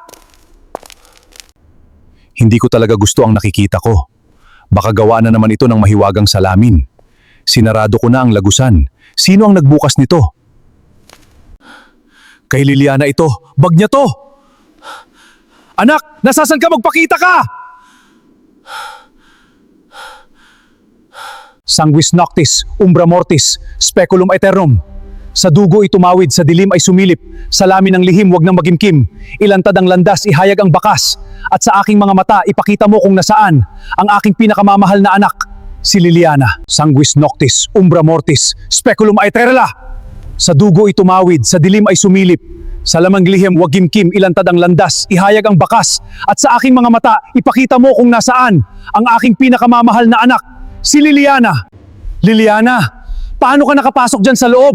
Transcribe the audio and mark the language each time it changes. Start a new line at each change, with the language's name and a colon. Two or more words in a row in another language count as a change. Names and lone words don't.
Filipino: Hindi ko talaga gusto ang nakikita ko. Baka gawa na naman ito ng mahiwagang salamin. Sinarado ko na ang lagusan. Sino ang nagbukas nito? Kay Liliana ito. Bag niya to! Anak! Nasasan ka? Magpakita ka!
Latin: Sanguis noctis, umbra mortis, speculum aeternum.
Filipino: Sa dugo itumawid, sa dilim ay sumilip, sa lamin ng lihim wag nang magimkim. Ilantad ang landas, ihayag ang bakas, at sa aking mga mata ipakita mo kung nasaan ang aking pinakamamahal na anak, si Liliana.
Latin: Sanguis noctis, umbra mortis, speculum aeterna.
Filipino: Sa dugo itumawid, sa dilim ay sumilip, sa lamang lihim wag gimkim, ilantad ang landas, ihayag ang bakas, at sa aking mga mata ipakita mo kung nasaan ang aking pinakamamahal na anak, si Liliana. Liliana, paano ka nakapasok dyan sa loob?